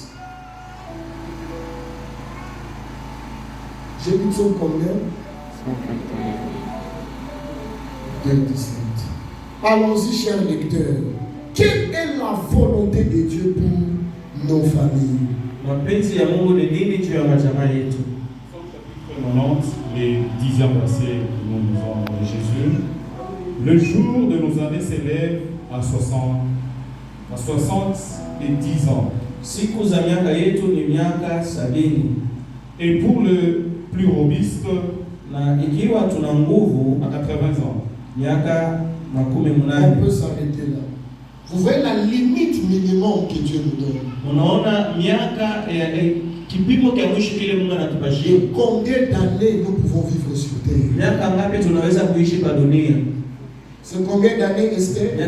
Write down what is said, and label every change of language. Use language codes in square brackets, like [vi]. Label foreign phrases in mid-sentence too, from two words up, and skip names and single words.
[fr] J'ai dit psaume combien? 2, 17. Allons-y, chers lecteurs. Quelle est la volonté de Dieu pour nos familles? [sw] Mapenzi ya Mungu ni nini juu ya majamaa yetu? [fr] Chapitre 90, les 10e verset que nous lisons de Jésus. Le jour de nos années s'élève à 70 ans. [sw] Siku za miaka yetu ni miaka 70. [fr] Et pour le plus robuste, [sw] na ikiwa tuna nguvu, [fr] à 80 ans. On peut s'arrêter là. Vous voyez la limite minimum que Dieu nous donne. Et combien d'années nous pouvons vivre sur terre? C'est combien d'années, Esther?